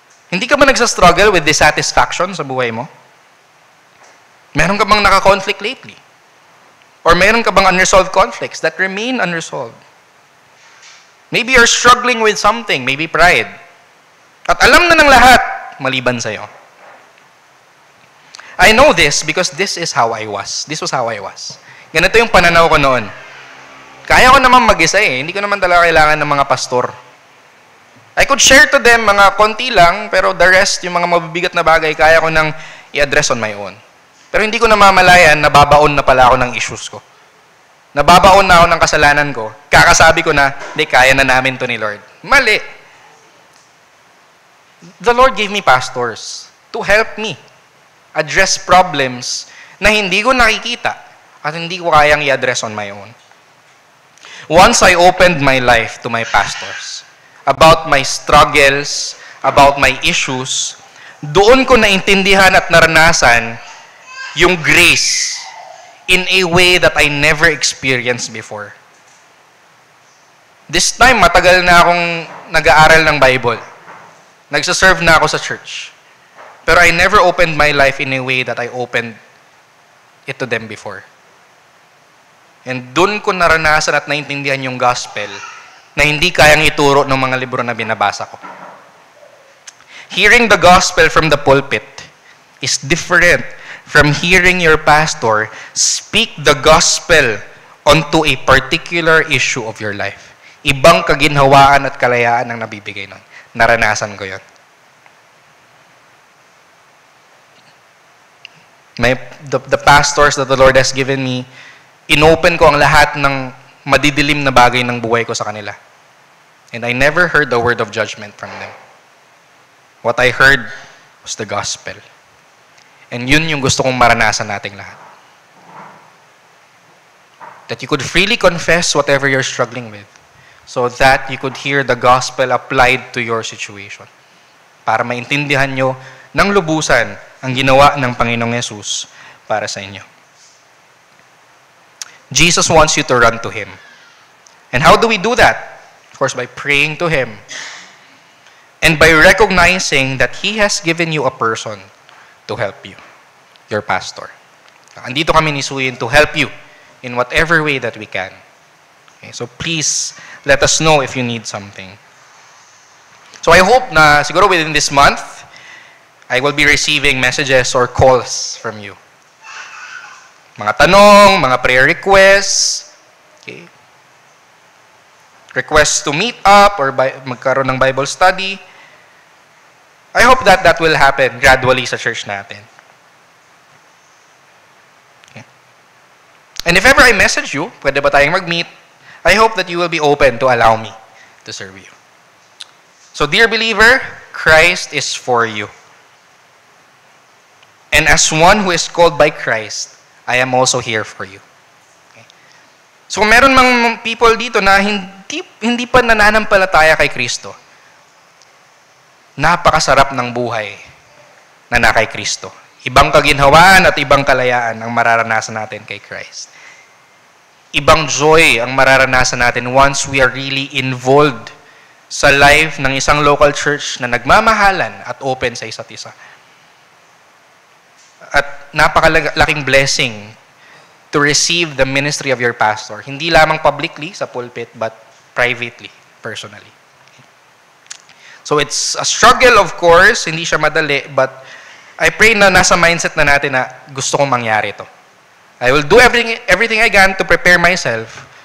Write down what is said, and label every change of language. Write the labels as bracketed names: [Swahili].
[Filipino] Hindi ka ba nagsastruggle [English] with dissatisfaction [Filipino] sa buhay mo? Meron ka bang naka-conflict lately? [English] Or meron ka bang unresolved conflicts that remain unresolved? Maybe you're struggling with something, maybe pride. [Filipino] At alam na ng lahat, maliban sa'yo. [English] I know this because this is how I was. This was how I was. [Filipino] Ganito yung pananaw ko noon. Kaya ko naman mag-isa eh. Hindi ko naman talaga kailangan ng mga pastor. [English] I could share to them [Filipino] mga konti lang, pero the rest, yung mga mabibigat na bagay, kaya ko nang i-address [English] on my own. [Filipino] Pero hindi ko namamalayan, nababaon na pala ako ng issues ko. Nababaon na ako ng kasalanan ko. Kakasabi ko na, hindi, kaya na namin to ni Lord. Mali. [English] The Lord gave me pastors to help me address problems [Filipino] na hindi ko nakikita at hindi ko kayang i-address [English] on my own. Once I opened my life to my pastors about my struggles, about my issues, [Filipino] doon ko naintindihan at naranasan yung [English] grace in a way that I never experienced before. [Filipino] This time, matagal na akong nag-aaral ng Bible. Nagsaserve na ako sa church. [English] Pero I never opened my life in a way that I opened it to them before. [Filipino] And doon ko naranasan at naintindihan yung gospel na hindi kayang ituro ng mga libro na binabasa ko. [English] Hearing the gospel from the pulpit is different from hearing your pastor speak the gospel onto a particular issue of your life. [Filipino] Ibang kaginhawaan at kalayaan ang nabibigay nun. Naranasan ko yun. [English] The pastors that the Lord has given me, [Filipino] inopen ko ang lahat ng madidilim na bagay ng buhay ko sa kanila. [English] And I never heard the word of judgment from them. What I heard was the gospel. [Filipino] And yun yung gusto kong maranasan nating lahat. [English] That you could freely confess whatever you're struggling with, so that you could hear the gospel applied to your situation. [Filipino] Para maintindihan nyo ng lubusan ang ginawa ng Panginoong Yesus para sa inyo. [English] Jesus wants you to run to Him. And how do we do that? Of course, by praying to Him. And by recognizing that He has given you a person to help you, your pastor. [Filipino] Andito kami [English] ni Suyin to help you in whatever way that we can. Okay, so please, let us know if you need something. So I hope na siguro within this month, I will be receiving messages or calls from you. Mga tanong, mga prayer requests, okay? Requests to meet up or [Filipino] magkaroon ng [English] Bible study. I hope that that will happen gradually sa church natin. Okay. And if ever I message you, [Filipino] pwede ba tayong mag-meet? [English] I hope that you will be open to allow me to serve you. So, dear believer, Christ is for you. And as one who is called by Christ, I am also here for you. [Filipino] Okay. So, meron mga people dito na hindi pa nananampalataya kay Kristo. Napakasarap ng buhay na kay Kristo. Ibang kaginhawaan at ibang kalayaan ang mararanasan natin kay Christ. Ibang joy ang mararanasan natin [English] once we are really involved [Filipino] sa life ng isang local church na nagmamahalan at open sa isa't isa. [English] At napakalaking blessing to receive the ministry of your pastor. [Filipino] Hindi lamang publicly sa pulpit, [English] but privately, personally. So it's a struggle, of course. [Filipino] Hindi siya madali, [English] but I pray [Filipino] na nasa mindset na natin na gusto kong mangyari ito. [English] I will do everything I can to prepare myself